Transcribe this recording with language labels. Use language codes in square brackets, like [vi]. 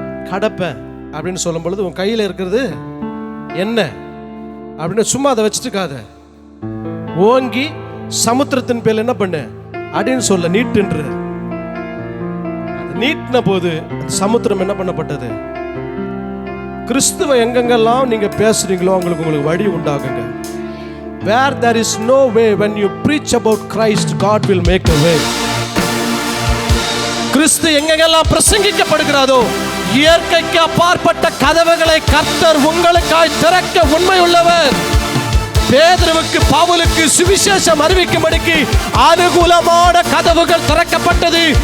[ta] கடப்பேன் அப்படின்னு சொல்லும் பொழுது, உன் கையில் இருக்கிறது என்ன அப்படின்னு சும்மா அதை வச்சுட்டு இருக்காத, ஓங்கி சமுத்திரத்தின் பேர் என்ன பண்ண அப்படின்னு சொல்ல, நீட்டுன்ற. நீட்டின போது சமுத்திரம் என்ன பண்ணப்பட்டது? கிறிஸ்துவ எங்கெங்கெல்லாம் நீங்க பேசுறீங்களோ உங்களுக்கு வழி உண்டாகுங்க. [en] Where there is no way, when you preach about Christ, God will make a way. [ta] கிறிஸ்து எங்கெங்கெல்லாம் பிரசங்கிக்கப்படுகிறதோ, இயற்கைக்கு அப்பாற்பட்ட கதவுகளை கர்த்தர் உங்களுக்காய் திறக்க உண்மை உள்ளவர். பேதுருவுக்கு, பவுலுக்கு சுவிசேஷம் அறிவிக்கும்படிக்கு அனுகூலமான கதவுகள் திறக்கப்பட்டது.